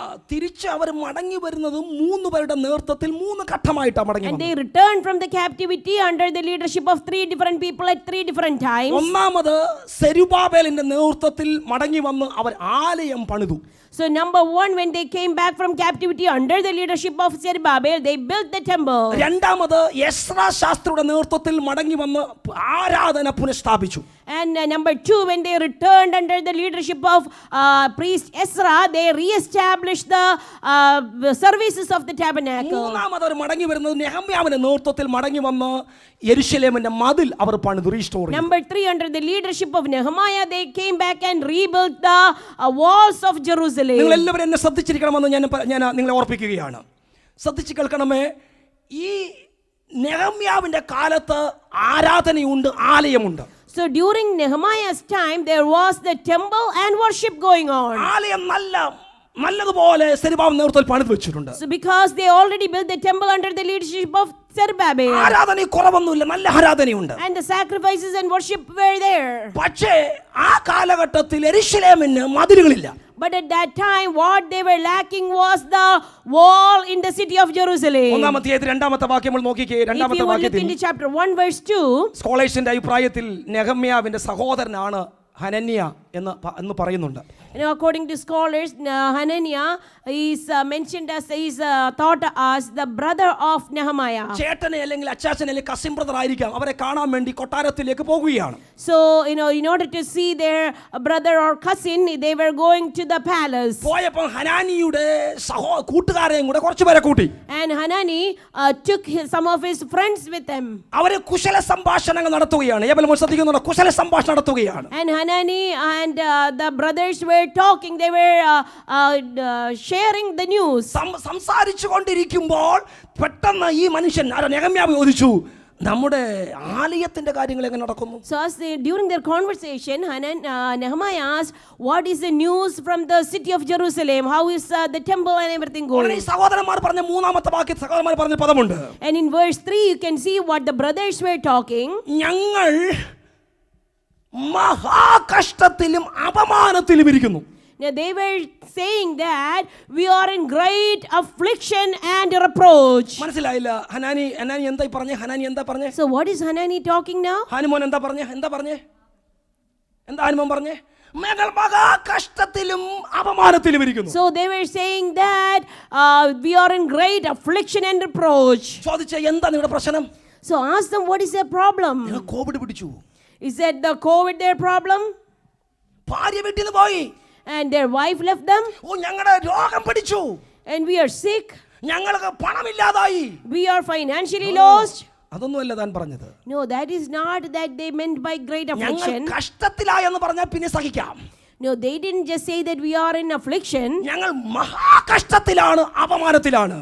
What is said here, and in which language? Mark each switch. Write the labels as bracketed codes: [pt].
[ml] തിരിച്ച് അവർ മടങ്ങി വരുന്നത് 3 പേരുടെ നേതൃത്വത്തിൽ 3 ഘട്ടമായിട്ടാണ് മടങ്ങി [en] And [ml] വന്നത്. [en] they returned from the captivity under the leadership of 3 different people at 3 different times. [ml] ഒന്നാമത് സെരുബാബേലിന്റെ നേതൃത്വത്തിൽ മടങ്ങി വന്ന് അവർ ആലയം പണിതു. [en] So number one, when they came back from captivity under the leadership of Zerubbabel, they built the temple. [ml] രണ്ടാമത് Ezra ശാസ്ത്രിയുടെ നേതൃത്വത്തിൽ മടങ്ങി വന്ന് ആരാധന പുനഃസ്ഥാപിച്ചു. [en] And number two, when they returned under the leadership of priest Ezra, they re-established the services of the tabernacle. [ml] മൂന്നാമത് അവർ മടങ്ങി വരുന്നത് നെഹമ്യാവിന്റെ നേതൃത്വത്തിൽ മടങ്ങി വന്ന് യെരുശലേമിന്റെ മതിൽ അവർ പണിതു, റീസ്റ്റോർ ചെയ്തു. [en] Number three, under the leadership of Nehemiah, they came back and rebuilt the walls of Jerusalem. [ml] നിങ്ങൾ എല്ലാവരും എന്നെ ശ്രദ്ധിച്ചിരിക്കണമെന്ന് ഞാൻ നിങ്ങളെ ഓർപ്പിക്കുകയാണ്. ശ്രദ്ധിച്ച് കേൾക്കണമേ, ഈ നെഹമ്യാവിന്റെ കാലത്ത് ആരാധനയുണ്ട്, ആലയമുണ്ട്. [en] So during Nehemiah's time, there was the temple and worship going on. [ml] ആലയം നല്ലതുപോലെ സെരുബാബേൽ നേതൃത്വത്തിൽ പണിത് വെച്ചിട്ടുണ്ട്. [en] So because they already built the temple under the leadership of Zerubbabel. [ml] ആരാധന കുറവൊന്നുമില്ല, നല്ല ആരാധനയുണ്ട്. [en] And the sacrifices and worship were there. [ml] പക്ഷേ ആ കാലഘട്ടത്തിൽ യെരൂശലേമിന് മതിലുകളില്ല. [en] But at that time, what they were lacking was the wall in the city of Jerusalem. [ml] ഒന്നാമത്തെ രണ്ടാമത്തെ വാക്യം നമ്മൾ നോക്കിക്കേ. [en] If [ml] രണ്ടാമത്തെ [en] you look [ml] വാക്യത്തിൽ [en] into chapter 1 verse 2, [ml] സ്കോളേഴ്സിന്റെ അഭിപ്രായത്തിൽ നെഹമ്യാവിന്റെ സഹോദരനാണ് ഹനന്യ എന്ന് പറയുന്നുണ്ട്. [en] According to scholars, Hananiah is mentioned as thought as the brother of Nehemiah. [ml] ചേട്ടനെ അല്ലെങ്കിൽ അച്ചാച്ചനെ അല്ലെങ്കിൽ കസിൻ ബ്രദർ ആയിരിക്കാം. അവരെ കാണാൻ വേണ്ടി കൊട്ടാരത്തിലേക്ക് പോകുകയാണ്. [en] So in order to see their brother or cousin, they were going to the palace. [ml] പോയപ്പോൾ ഹനാനിയുടെ കൂട്ടുകാരെയും കൂടെ കുറച്ചുപേരെ കൂട്ടി. [en] And Hanani took some of his friends with him. [ml] അവരെ കുശല സംഭാഷണങ്ങൾ നടത്തുകയാണ്. ഏബൽ ശ്രദ്ധിക്കുന്നുണ്ട്, കുശല സംഭാഷണം നടത്തുകയാണ്. [en] And Hanani and the brothers were talking. They were sharing the news. [ml] സംസാരിച്ചു കൊണ്ടിരിക്കുമ്പോൾ പെട്ടെന്ന് ഈ മനുഷ്യൻ നെഹമ്യാവ് ചോദിച്ചു, നമ്മുടെ ആലയത്തിന്റെ കാര്യങ്ങൾ എങ്ങനെ നടക്കുന്നു? [en] So as during their conversation, Nehemiah asked, what is the news from the city of Jerusalem? How is the temple and everything going? [ml] സഹോദരന്മാർ പറഞ്ഞ മൂന്നാമത്തെ വാക്യത്തിൽ സഹോദരന്മാർ പറഞ്ഞ പദമുണ്ട്. [en] And in verse 3 you can see what the brothers were talking. [ml] ഞങ്ങൾ മഹാകഷ്ടത്തിലും അപമാനത്തിലും ഇരിക്കുന്നു. [en] Now they were saying that we are in great affliction and reproach. [ml] മനസ്സിലായില്ല. ഹനാനി എന്താ പറഞ്ഞേ? ഹനാനി എന്താ പറഞ്ഞേ? [en] So what is Hanani talking now? [ml] Hanumon എന്താ പറഞ്ഞേ? എന്താ ഹനുമോൻ പറഞ്ഞേ? ഞങ്ങൾ മഹാകഷ്ടത്തിലും അപമാനത്തിലും ഇരിക്കുന്നു. [en] So they were saying that we are in great affliction and reproach. [ml] ചോദിച്ചേ, എന്താ നിങ്ങളുടെ പ്രശ്നം? [en] So ask them, what is their problem? [ml] Covid പിടിച്ചു. [en] Is that the COVID their problem? [ml] ഭാര്യ വീട്ടിൽ നിന്ന് പോയി. [en] And their wife left them. [ml] ഞങ്ങളുടെ രോഗം പിടിച്ചു. [en] And we are sick. [ml] ഞങ്ങൾക്ക് പണമില്ലാതായി. [en] We are financially lost. [ml] അതൊന്നുമല്ല താൻ പറഞ്ഞത്. [en] No, that is not that they meant by great affliction. [ml] ഞങ്ങൾ കഷ്ടത്തിലായെന്ന് പറഞ്ഞാൽ പിന്നെ സഹിക്കാം. [en] No, they didn't just say that we are in affliction. [ml] ഞങ്ങൾ മഹാകഷ്ടത്തിലാണ്, അപമാനത്തിലാണ്.